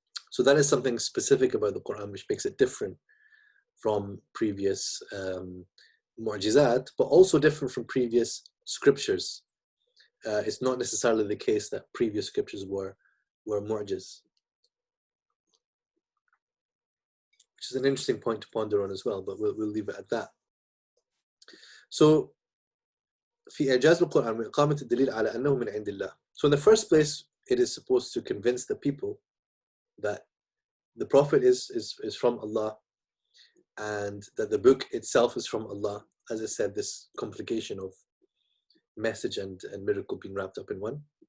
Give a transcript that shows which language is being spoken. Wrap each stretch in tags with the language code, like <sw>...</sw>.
<en>So that is something specific about the Quran which makes it different from previous mu'jizat, but also different from previous scriptures. It's not necessarily the case that previous scriptures were mu'jiz, which is an interesting point to ponder on as well, but we'll leave it at that. So</en> <ar>في إعجاز القرآن وإقامة الدليل على أنه من عند الله.</ar> <en>So in the first place, it is supposed to convince the people that the Prophet is from Allah, and that the book itself is from Allah. As I said, this complication of message and miracle being wrapped up in one.</en>